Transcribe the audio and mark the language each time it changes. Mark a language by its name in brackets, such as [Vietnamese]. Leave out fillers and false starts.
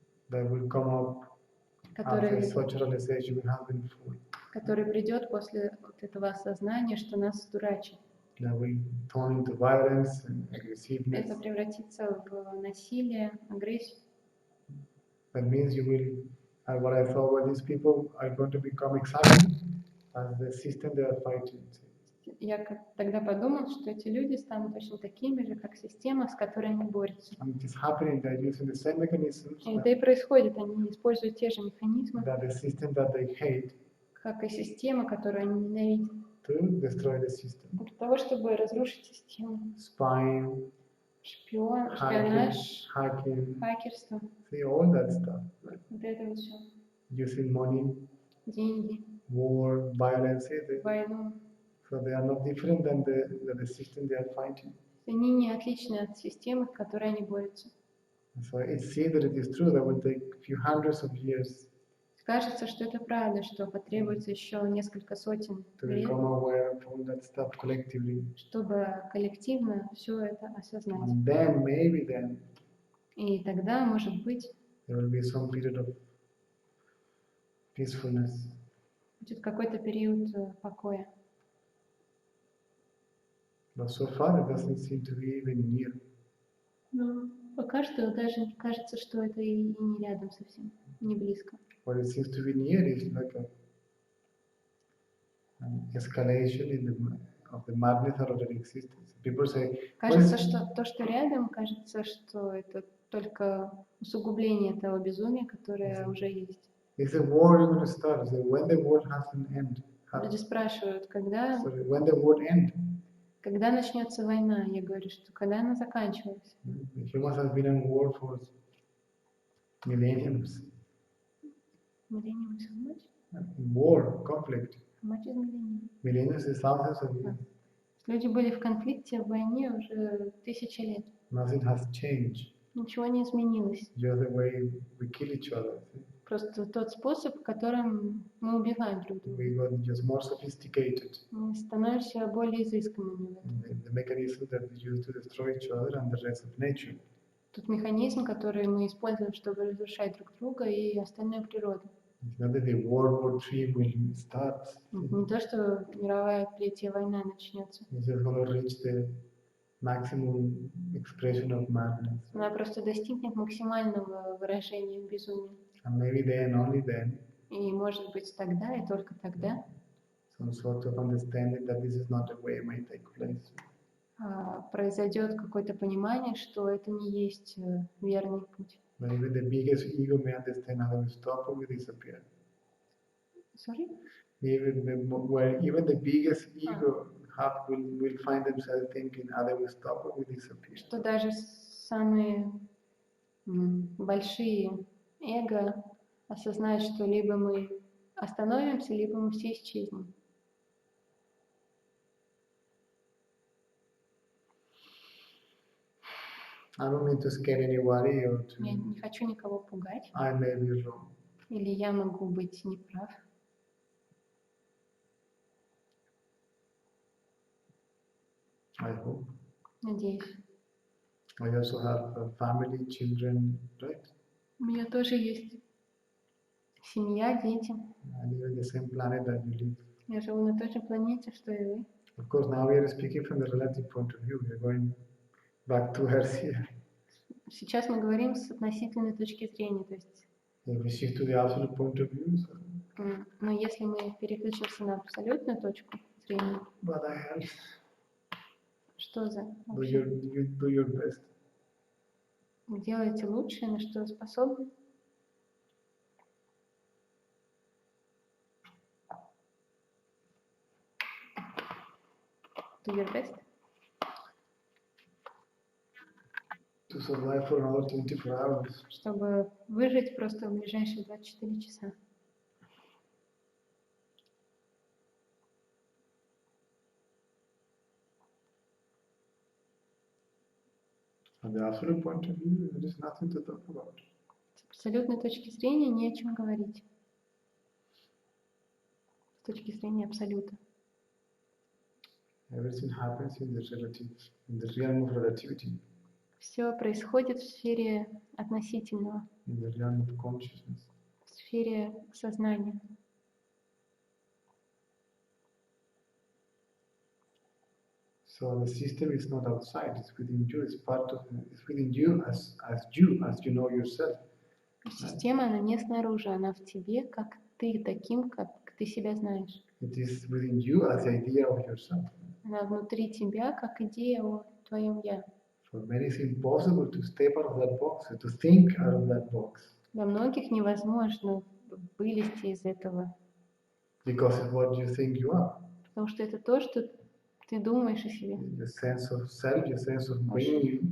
[English] that will come up after such realization we have been full. [Russian] Который придет после вот этого осознания, что нас дурачат. [English] That will turn into violence and aggressiveness. [Russian] Это превратится в насилие, агрессию. [English] That means you will, what I thought were these people are going to become exactly as the system they are fighting. [Russian] Я тогда подумал, что эти люди станут точно такими же, как система, с которой они борются. [English] And it is happening. They're using the same mechanisms. [Russian] И это и происходит. Они используют те же механизмы, [English] that the system that they hate, [Russian] как и система, которую они ненавидят. [English] To destroy the system. [Russian] Для того, чтобы разрушить систему. [English] Spying, [Russian] шпионаж, [English] hacking, [Russian] хакерство. [English] See all that stuff. Right? [Russian] Вот это вот все. [English] Using money, [Russian] деньги, [English] war, violence. [Russian] войну. [English] So they are not different than the system they are fighting. [Russian] Они не отличны от системы, в которой они борются. [English] So it's seen that it is true that will take a few hundreds of years. [Russian] Кажется, что это правда, что потребуется еще несколько сотен лет, чтобы коллективно все это осознать. [English] And then, maybe then, [Russian] и тогда, может быть, [English] there will be some period of peacefulness. [Russian] Будет какой-то период покоя. [English] But so far, it doesn't seem to be even near. [Russian] Но пока что даже кажется, что это и не рядом совсем, не близко. [English] What it seems to be near is like an escalation of the madness that already exists. People say, [Russian] кажется, что то, что рядом, кажется, что это только усугубление того безумия, которое уже есть. [English] Is the war going to start? So when the war has an end? [Russian] Люди спрашивают, когда, [English] Sorry, when the war end? [Russian] когда начнется война? Я говорю, что когда она заканчивается. [English] Humans have been in war for millenniums. Millennium is how much? War, conflict. How much is millennium? Millenniums is thousands of years. [Russian] Люди были в конфликте, в войне уже 1000 лет. [English] Nothing has changed. [Russian] Ничего не изменилось. [English] Just the way we kill each other. [Russian] Просто тот способ, которым мы убиваем друг друга. [English] We got just more sophisticated. [Russian] Мы становимся более изысканными. [English] The mechanism that we use to destroy each other and the rest of nature. [Russian] Тот механизм, который мы используем, чтобы разрушать друг друга и остальную природу. [English] It's not that the World War III will start. [Russian] Не то, что мировая третья война начнется. [English] It's just going to reach the maximum expression of madness. [Russian] Она просто достигнет максимального выражения безумия. [English] And maybe then, only then, [Russian] И может быть тогда и только тогда [English] some sort of understanding that this is not the way it may take place. [Russian] Произойдет какое-то понимание, что это не есть верный путь. [English] But even the biggest ego may understand how to stop it will disappear. Sorry? Even the biggest ego will find themselves thinking how they will stop it will disappear. [Russian] Что даже самые большие эго осознают, что либо мы остановимся, либо мы все исчезнем. [English] I don't mean to scare anybody or to. [Russian] Я не хочу никого пугать. [English] I may be wrong. [Russian] Или я могу быть неправ. [English] I hope. [Russian] Надеюсь. [English] I also have a family, children, right? [Russian] У меня тоже есть семья, дети. [English] I live on the same planet that you live. [Russian] Я живу на той же планете, что и вы. [English] Of course, now we are speaking from the relative point of view. We are going back to Earth here. [Russian] Сейчас мы говорим с относительной точки зрения, то есть. [English] If we shift to the absolute point of view, so. [Russian] Но если мы переключимся на абсолютную точку зрения, [English] But I have. [Russian] что за [English] Do your best. [Russian] Делайте лучшее, на что способны. [English] Do your best. To survive for another 24 hours. [Russian] Чтобы выжить просто в ближайшие 24 часа. [English] From the absolute point of view, there is nothing to talk about. [Russian] С абсолютной точки зрения не о чем говорить. С точки зрения абсолюта. [English] Everything happens in the realm of relativity. [Russian] Все происходит в сфере относительного. [English] In the realm of consciousness. [Russian] В сфере сознания. [English] So the system is not outside; it's within you. It's part of. It's within you as you know yourself. [Russian] Система, она не снаружи, она в тебе, как ты таким, как ты себя знаешь. [English] It is within you as the idea of yourself. [Russian] Она внутри тебя, как идея о твоем я. [English] For many, it's impossible to step out of that box, to think out of that box. [Russian] Для многих невозможно вылезти из этого. [English] Because it's what you think you are. [Russian] Потому что это то, что ты думаешь о себе. [English] The sense of self, your sense of being.